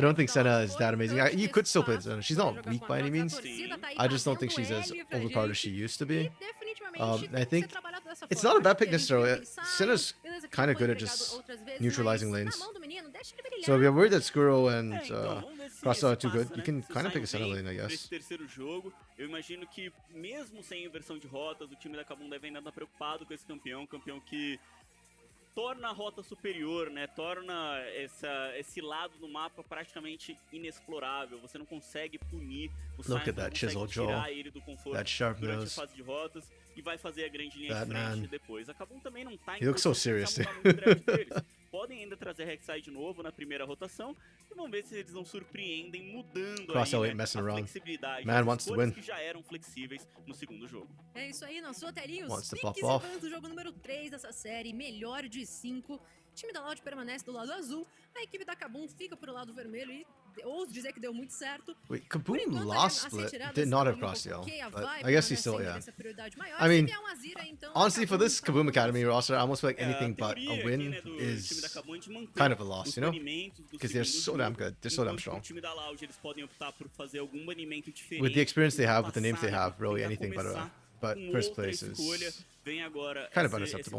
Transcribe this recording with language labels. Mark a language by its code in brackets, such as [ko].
[en] don't think Senna is that amazing. You could still play Senna. She's not weak by any means. I just don't think she's as overpowered as she used to be. I think it's not a bad pick necessarily. Senna's kind of good at just neutralizing lanes. So if you're worried that Skuro and Cross are too good, you can kind of pick a Senna lane, I guess. [pt] Eu imagino que mesmo sem inversão de rotas, o time da KBM deve ainda estar preocupado com esse campeão, que torna a rota superior, né? Torna esse lado do mapa praticamente inexplorável. Você não consegue punir o Sainz, não consegue tirar ele do conforto durante a fase de rotas e vai fazer a grande linha de frente depois. A KBM também não tá em podem ainda trazer Rek'Sai de novo na primeira rotação e vamos ver se eles não surpreendem mudando aí, né, a flexibilidade das escolhas que já eram flexíveis no segundo jogo. É isso aí, na sua telinha, os picks do jogo número 3 dessa série, melhor de 5. O time da Loud permanece do lado azul, a equipe da KBM fica pro lado vermelho e ouso dizer que deu muito certo. [en] Wait, KBM lost split. Did not have cross CL. But I guess he still, yeah. I mean, honestly, for this KBM Academy roster, I almost feel like anything but a win is kind of a loss, you know? Because they're so damn good. They're so damn strong. With the experience they have, with the names they have, really anything but first place is kind of unacceptable.